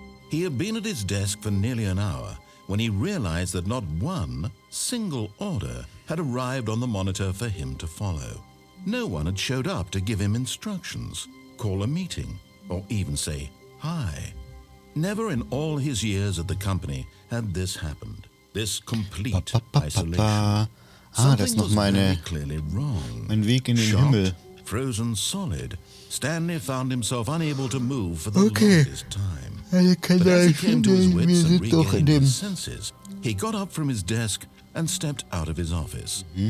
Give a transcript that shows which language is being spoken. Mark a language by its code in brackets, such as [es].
[en] He had been at his desk for nearly an hour when he realized that not one single order had arrived on the monitor for him to follow. No one had showed up to give him instructions, call a meeting, or even say hi. Never in all his years at the company had this happened. This complete isolation. [de] Das ist noch mein Weg in den Himmel. [en] Frozen solid, Stanley found himself unable to move for the longest time. But as he came to his wits and regained his senses, he got up from his desk and stepped out of his office.